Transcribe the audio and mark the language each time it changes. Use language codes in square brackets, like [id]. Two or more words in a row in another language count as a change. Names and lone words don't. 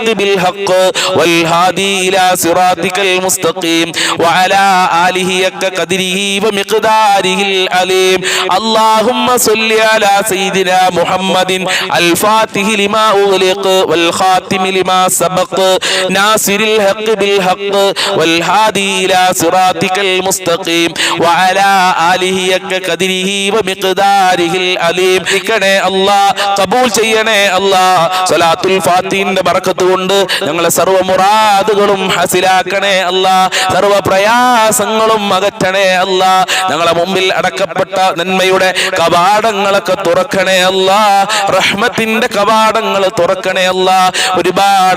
[ar] بالحق والهادي إلى صراطك المستقيم وعلى آله كقدره ومقداره العظيم اللهم صل على سيدنا محمد الفاتح لما أغلق والخاتم لما سبق ناصر الحق بالحق والهادي إلى صراطك المستقيم وعلى آله كقدره ومقداره العظيم [ml] الله قبول ചെയ്യണേ അല്ലാഹ് സ്വലാത്തുൽ ഫാത്തിഹിന്റെ ബറക്കത്ത് കൊണ്ട് ഞങ്ങളെ സർവ്വ മുറാദുകളും ഹസിലാക്കണേ അല്ലാഹ് സർവ്വ പ്രയാസങ്ങളും അകറ്റണേ അല്ലാഹ് ഞങ്ങളെ മുമ്പിൽ അടക്കപ്പെട്ട നന്മയുടെ കവാടങ്ങളൊക്കെ തുറക്കണേ അല്ലാഹ് റഹ്മത്തിന്റെ കവാടങ്ങൾ തുറക്കണേ അല്ലാഹ് ഒരുപാട്